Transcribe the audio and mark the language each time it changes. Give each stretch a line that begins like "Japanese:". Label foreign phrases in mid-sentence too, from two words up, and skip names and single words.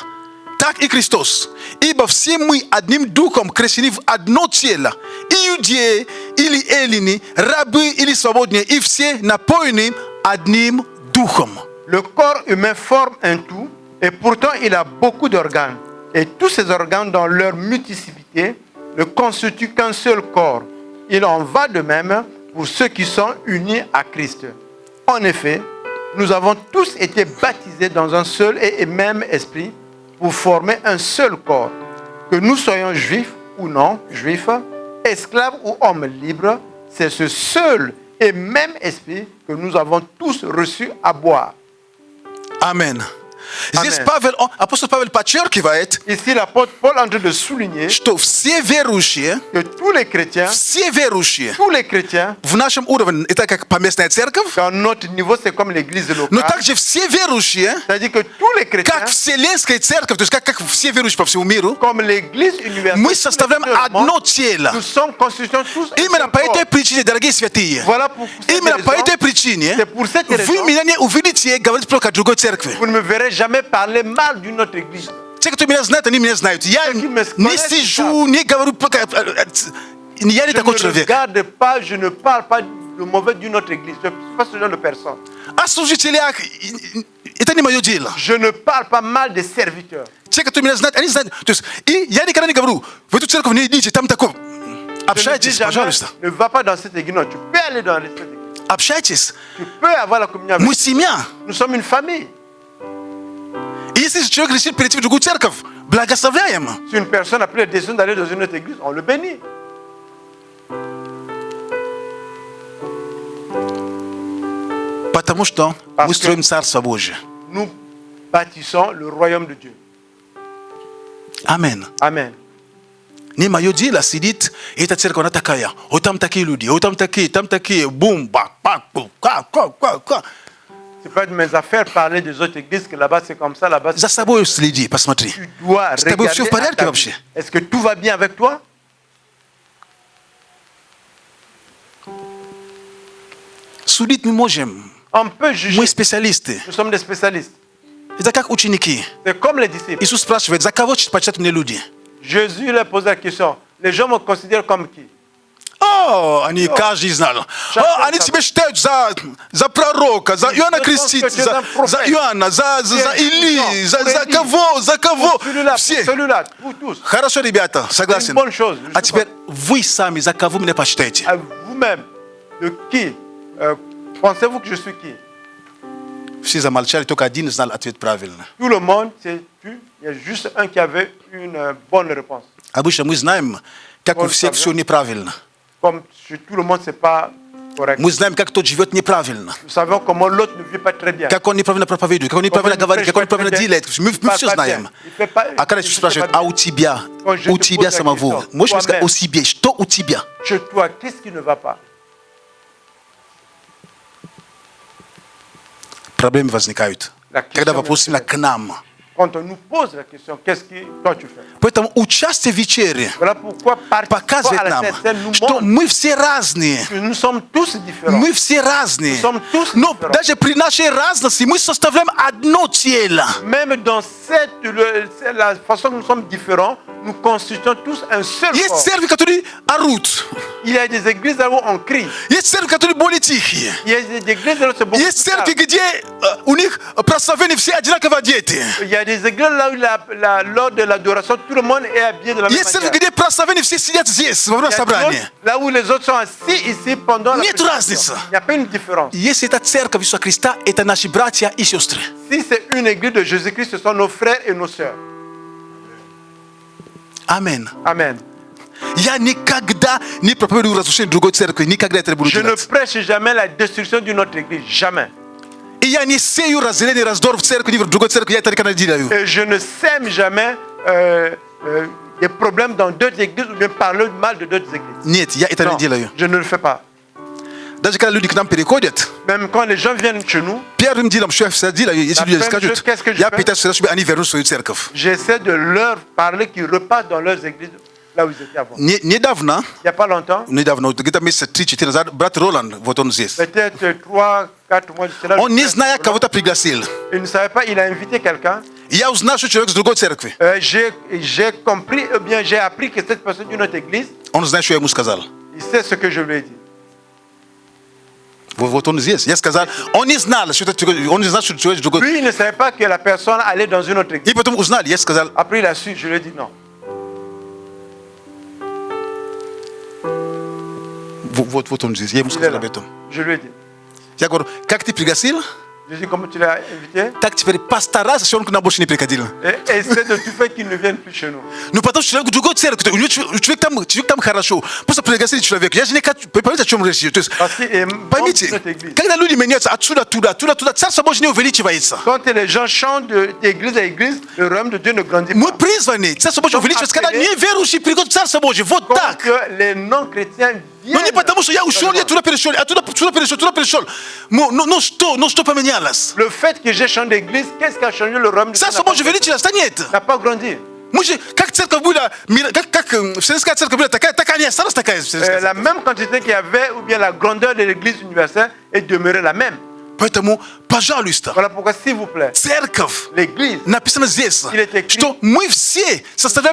Russian: Так и Христос. Ибо все мы одним духом крещены в одно тело. Иудеи или эллины, рабы или свободные, и все напоены одним духом.
French: le corps humain forme un tout, Et pourtant, il a beaucoup d'organes. Et tous ces organes, dans leur multiplicité, ne constituent qu'un seul corps. Il en va de même pour ceux qui sont unis à Christ. En effet, nous avons tous été baptisés dans un seul et même esprit pour former un seul corps. Que nous soyons juifs ou non juifs, esclaves ou hommes libres, c'est ce seul et même esprit que nous avons tous reçu à boire.
Russian: Amen. Здесь
French: Amen.
Russian: апостол Павел подчеркивает,
French: Ici, l'apôtre Paul est en train de souligner
Russian: что все верующие,
French: que tous les chrétiens,
Russian: в нашем уровне, это как поместная церковь,
French: dans notre niveau, c'est comme l'église
Russian: но
French: locale.
Russian: также все верующие,
French: C'est-à-dire que tous les chrétiens,
Russian: как вселенская церковь, то есть как все верующие по всему миру,
French: comme l'église universelle,
Russian: мы составляем одно тело.
French: nous sommes constitués tous un
Russian: Именно
French: seul
Russian: по
French: corps.
Russian: этой причине, дорогие святые,
French: Voilà pour cette
Russian: именно по
French: raison,
Russian: этой причине
French: c'est pour cette
Russian: вы
French: raison,
Russian: меня не увидите говорить про другой церкви.
French: vous ne me verrez jamais parler mal d'une autre église.
Russian: Те, кто меня знают, они меня знают. Я
French: Ceux qui me
Russian: не
French: connaissent,
Russian: сижу, не говорю... Я не
French: Je
Russian: такой
French: ne
Russian: человек.
French: regarde pas, je ne parle pas de mauvais d'une autre église. Je ne suis pas ce genre de personne.
Russian: О служителях это не мое дело.
French: Je ne parle pas mal des serviteurs.
Russian: Те, кто меня знают, они знают. То есть, и я никогда не говорю, в эту церковь не идите, там такое.
French: Je ne dis
Russian: Общайтесь,
French: jamais,
Russian: пожалуйста.
French: ne va pas dans cette église. Non, tu peux aller dans cette église.
Russian: Общайтесь.
French: Tu peux avoir la communion avec
Russian: Мы семья.
French: Nous sommes une famille.
Russian: И если человек решит перейти в другую церковь, благословляем.
French: Si une personne a pris la décision d'aller dans une autre église, on le bénit.
Russian: Потому что
French: Parce
Russian: мы
French: que-
Russian: строим Царство Божие.
French: Nous bâtissons le royaume de Dieu.
Russian: Амен.
French: Amen.
Russian: Не мое дело сидит, и эта церковь, она такая. Вот там такие люди, вот там такие, бум, бак, бак, бум, ка.
French: C'est pas de mes affaires parler des autres églises que là-bas c'est comme ça, là-bas c'est
Russian: За собой следи, посмотри.
French: Tu dois
Russian: С тобой все в
French: regarder à
Russian: порядке
French: ta vie.
Russian: вообще?
French: Est-ce que tout va bien avec toi?
Russian: Судить мы можем.
French: On peut juger.
Russian: Мы специалисты.
French: Nous sommes des spécialistes.
Russian: Это как ученики.
French: C'est comme les disciples.
Russian: Иисус спрашивает, за кого почитают мне люди?
French: Jésus leur pose la question. Les gens me considèrent comme qui?
Russian: О, они каждый знал. О, они тебя считают за пророка, за Иоанна Крестителя, за Иоанна, за Илии, за кого?
French: Celui-là,
Russian: Все.
French: celui-là, pour tous.
Russian: Хорошо, ребята, согласен.
French: C'est une bonne chose.
Russian: А теперь вы сами за кого меня почитаете?
French: À vous-même, de qui pensez-vous que je suis qui?
Russian: Все замолчали, только один знал ответ правильно.
French: Tout le monde, c'est tu. Il y a juste un qui avait une bonne réponse.
Russian: Обычно мы знаем, как у Он всех все сказал. неправильно.
French: Comme chez tout le monde, c'est pas correct.
Russian: Мы знаем, как кто живет неправильно.
French: Nous savons comment l'autre ne vit pas très bien.
Russian: Как он неправильно проповедует, как он неправильно говорит, как он неправильно делает. Мы все знаем. А когда Иисус спрашивает, а у тебя самого, можешь мне сказать о себе, что у тебя?
French: Chez toi, qu'est-ce qui ne va pas?
Russian: Проблемы возникают, когда вопрос именно к нам.
French: Quand on nous pose la question, qu'est-ce que toi tu fais?
Russian: Поэтому участие в вечере
French: Voilà pourquoi participer
Russian: показывает
French: à la
Russian: нам,
French: scène nous
Russian: что
French: montre
Russian: мы все разные.
French: que nous sommes tous différents.
Russian: Мы все разные.
French: Nous sommes tous
Russian: Но
French: différents.
Russian: даже при нашей разности мы составляем одно тело.
French: Même dans la façon que nous sommes différents, nous constituons tous un seul
Russian: Есть
French: corps.
Russian: церкви, которые орут.
French: Il y a des églises là où on crie.
Russian: Есть церкви, которые более тихие.
French: Il y a des églises là où c'est beaucoup
Russian: Есть
French: plus calme.
Russian: церкви, где у них прославление все одинаково одеты.
French: Il y a des églises là où lors de l'adoration, tout le monde est habillé de la même
Russian: Есть церкви,
French: manière.
Russian: где прославление все сидят здесь, во время
French: Il y a
Russian: собрания.
French: d'autres, là où les autres sont assis ici pendant la
Russian: Нет
French: prédication.
Russian: разницы.
French: Il n'y a pas une différence.
Russian: Если это церковь Иисуса Христа, это наши братья и сестры.
French: Si c'est une église de Jésus-Christ, ce sont nos frères et nos sœurs.
Russian: Амен.
French: Amen.
Russian: Я никогда не проповедую разрушение другой церкви, никогда это не буду
French: Je ne
Russian: делать.
French: prêche jamais la destruction d'une autre église. Jamais.
Russian: И я не сею разделение, раздор в церкви, ни в другой церкви, я это никогда не делаю.
French: Et je ne sème jamais des problèmes dans d'autres églises ou bien parler mal de d'autres églises.
Russian: Нет, я это
French: Non,
Russian: не делаю.
French: je ne le fais pas.
Russian: Даже когда люди к нам переходят,
French: Même quand les gens viennent chez nous,
Russian: первым делом, что я всегда делаю, если люди
French: première
Russian: скажут,
French: chose, qu'est-ce que je
Russian: я
French: fais?
Russian: пытаюсь всегда, чтобы они вернулись в свою церковь.
French: j'essaie de leur parler qu'ils repartent dans leurs églises là où ils étaient avant.
Russian: Недавно,
French: Il n'y a pas longtemps,
Russian: где-то месяца 3-4 назад, брат Роланд, вот он здесь.
French: peut-être 3-4 mois de cela,
Russian: Он не зная, кого-то пригласил.
French: il ne savait pas, il a invité quelqu'un.
Russian: И я узнал, что человек с другой церкви.
French: J'ai compris, ou bien j'ai appris que cette personne d'une autre église,
Russian: Он знает, что я ему сказал.
French: il sait ce que je lui ai dit.
Russian: Вот он здесь. Я сказал, он не знал, что человек другой.
French: Lui, il ne savait pas que la personne allait dans une autre église.
Russian: И потом узнали, я сказал,
French: Après, il a su, je lui ai dit non.
Russian: вот он здесь. Я ему
French: Il est
Russian: сказал
French: là.
Russian: об этом.
French: Je lui ai dit.
Russian: Я говорю, как ты пригласил?
French: Je lui ai dit, comment tu l'as invité?
Russian: Так теперь постарайся, чтобы он к нам больше не приходил.
French: Et essaie de tout faire qu'il ne vienne plus chez nous.
Russian: Ну, потому что человек в другой церкви, человек там хорошо. Просто пригласили человека. Я же не хочу, понимаете, о чем речь? То есть,
French: Parce qu'il est membre de
Russian: поймите,
French: notre église.
Russian: когда люди меняются отсюда, туда, Царство Божье не увеличивается.
French: Quand les gens chantent d'église à église, le royaume de Dieu ne grandit
Russian: Мы
French: pas.
Russian: призваны, Царство Божье увеличивается, когда неверующие приходят в Царство Божье. Вот
French: Quand
Russian: так.
French: que les non-chrétiens
Russian: Но не
French: viennent.
Russian: потому, что я ушел, я туда перешел, а туда перешел. Ну что поменялось?
French: Le fait que j'ai changé d'église, qu'est-ce qui a changé le royaume de Dieu?
Russian: Царство Божье увеличилось, да нет.
French: N'a pas grandi.
Russian: Мы же, как церковь была, как Вселенская церковь была такая, так она и осталась такая. Вселенская
French: La
Russian: церковь.
French: même quantité qu'il y avait, ou bien la grandeur de l'église universelle est demeurée la même.
Russian: Поэтому, пожалуйста,
French: Voilà pourquoi, s'il vous plaît,
Russian: церковь,
French: l'église,
Russian: написано здесь,
French: Il est écrit,
Russian: что мы все составляем